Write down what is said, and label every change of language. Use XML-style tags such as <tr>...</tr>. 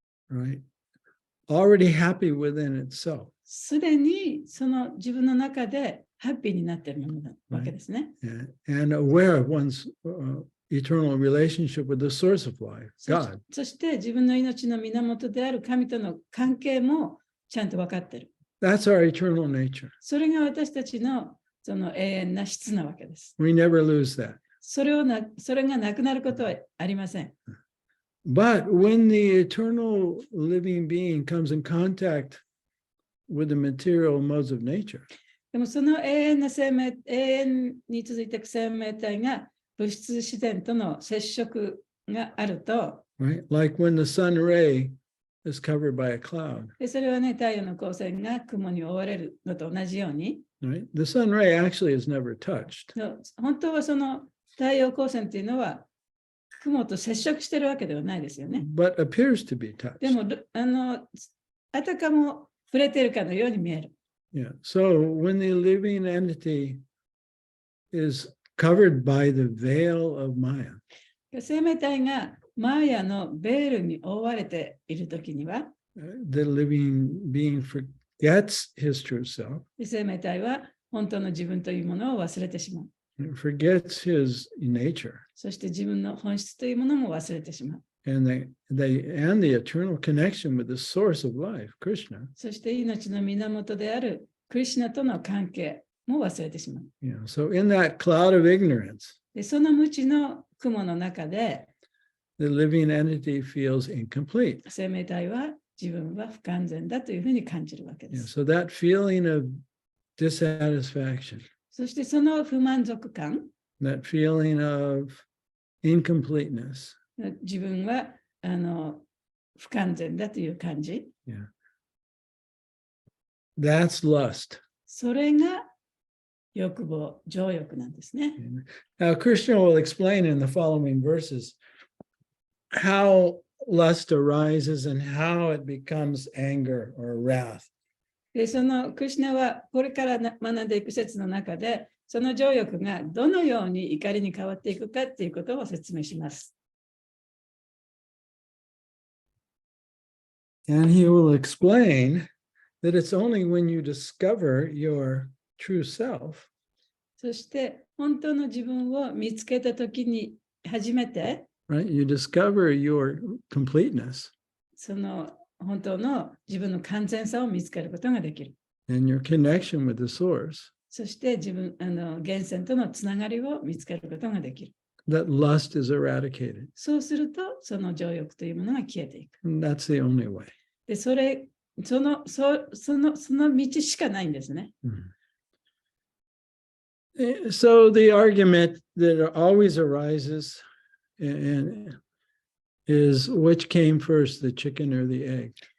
<en>right? Already happy within itself.</en> <ja>すでにその自分の中でハッピーになっているものなわけですね。</ja> <en>And aware of one's eternal relationship with the source of life,</en> <ja>そ</ja> <en>God.</en> <ja>そして自分の命の源である神との関係もちゃんと分かっている。</ja> <en>That's our eternal nature.</en> <ja>それが私たちのその永遠な質なわけです。</ja> <en>We never lose that.</en> <ja>それがなくなることはありません。</ja> <en>But when the eternal living being comes in contact with the material modes of nature,</en> <ja>でもその永遠に続いていく生命体が物質自然との接触があると、</ja> <en>right? Like when the sun ray is covered by a cloud,</en> <ja>でそれはね、太陽の光線が雲に覆われるのと同じように、</ja> <en>right? The sun ray actually is never touched.</en> <ja>本当はその太陽光線っていうのは雲と接触してるわけではないですよね。</ja> <en>But appears to be touched.</en> <ja>でも、あたかも触れてるかのように見える。</ja> <en>Yeah. So when the living entity is covered by the veil of Maya,</en> <ja>生命体がマーヤのベールに覆われているときには、</ja> <en>the living being forgets his true self,</en> <ja>生命体は本当の自分というものを忘れてしまう。</ja> <en>forgets his nature,</en> <ja>そして自分の本質というものも忘れてしまう。</ja> <en>and the eternal connection with the source of life, Krishna.</en> <ja>そして命の源であるクリシュナとの関係も忘れてしまう。</ja> <en>Yeah. So in that cloud of ignorance,</en> <ja>でその無知の雲の中で、</ja> <en>the living entity feels incomplete.</en> <ja>生命体は自分は不完全だというふうに感じるわけで</ja> <en>Yeah.</en> <ja>す。</ja> <en>So that feeling of dissatisfaction,</en> <ja>そしてその不満足感、</ja> <en>that feeling of incompleteness,</en> <ja>自分は不完全だという感じ、</ja> <en>yeah, that's lust.</en> <ja>それが欲望、情欲なんですね。</ja> <en>Now, Krishna will explain in the following verses how lust arises and how it becomes anger or wrath.</en> <ja>でそのクリシュナはこれから学んでいく説の中で、その情欲がどのように怒りに変わっていくかということを説明します。</ja> <en>And he will explain that it's only when you discover your true self</en> <ja>そして本当の自分を見つけたときに初めて、</ja> <en>right? You discover your completeness</en> <ja>その本当の自分の完全さを見つけることができる。</ja> <en>and your connection with the source,</en> <ja>そして自分源泉とのつながりを見つけることができる。</ja> <en>that lust is eradicated.</en> <ja>そうすると、その情欲というものが消えていく。</ja> <en>And that's the only way.</en> <ja>で、その道しかないんですね。</ja> <en>So the argument that always arises is which came first, the chicken or the egg?</en>